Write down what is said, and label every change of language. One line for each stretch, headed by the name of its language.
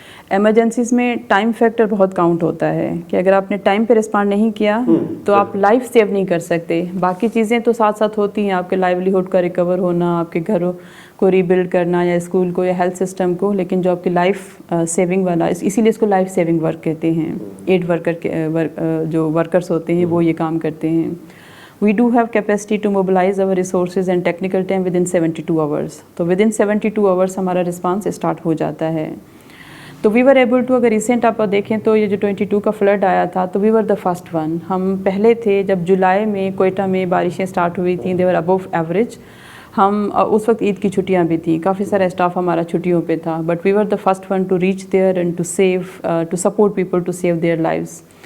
Urdu: Emergencies میں time factor بہت count ہوتا ہے کہ اگر آپ نے ٹائم پہ رسپونڈ نہیں کیا تو آپ لائف سیو نہیں کر سکتے. باقی چیزیں تو ساتھ ساتھ ہوتی ہیں, آپ کے لائیولیہڈ کا ریکور ہونا, آپ کے گھروں کو ریبلڈ کرنا یا اسکول کو یا ہیلتھ سسٹم کو, لیکن جو آپ کی لائف سیونگ والا, اسی لیے اس کو لائف سیونگ ورک کہتے ہیں. ایڈ ورکر جو ورکرس ہوتے ہیں وہ یہ کام کرتے ہیں.
English: We do have capacity to mobilize our resources and technical team within 72 hours.
Urdu: تو
English: within 72 hours
Urdu: ہمارا رسپانس اسٹارٹ ہو جاتا ہے. تو
English: we were able to,
Urdu: اگر ریسنٹ آپ دیکھیں تو یہ جو 22 کا فلڈ آیا تھا تو
English: We were the first one.
Urdu: ہم پہلے تھے جب جولائی میں کوئٹہ میں بارشیں اسٹارٹ ہوئی تھیں,
English: They were above average.
Urdu: ہم اس وقت عید کی چھٹیاں بھی تھیں, کافی سارا اسٹاف ہمارا چھٹیوں پہ تھا,
English: But we were the first one to reach there and to save to support people to save their lives.